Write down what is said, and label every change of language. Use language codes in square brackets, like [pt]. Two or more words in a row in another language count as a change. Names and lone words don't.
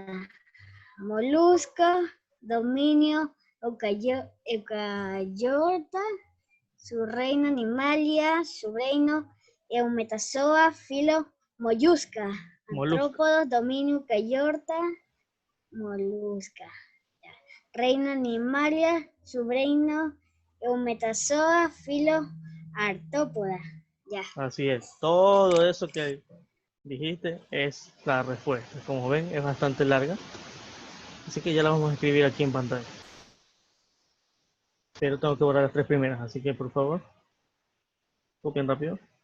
[es] Molusco, dominio eucariota, subreino animalia, subreino Eumetazoa, filo mollusca. Artrópodos, dominio eucariota, molusca. Reino animalia, subreino Eumetazoa, filo artrópoda. Ya. Así es, todo eso que dijiste es la respuesta. Como ven, es bastante larga, así que ya la vamos a escribir aquí en pantalla. Pero tengo que borrar las 3 primeras, así que por favor, copien rápido.